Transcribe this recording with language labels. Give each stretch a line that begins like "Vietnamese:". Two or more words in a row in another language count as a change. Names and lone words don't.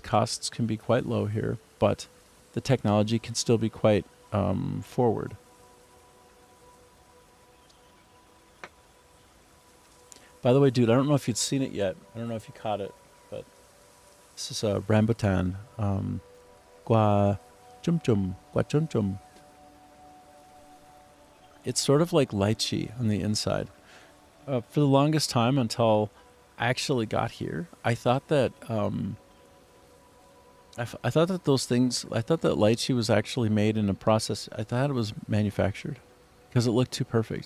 English: Costs can be quite low here, but the technology can still be quite forward. By the way, dude, I don't know if you'd seen it yet. I don't know if you caught it, but this is a rambutan. Gua chum chum, gua chum chum. It's sort of like lychee on the inside. For the longest time, until I actually got here, I thought that I thought that those things. I thought that lychee was actually made in a process. I thought it was manufactured because it looked too perfect.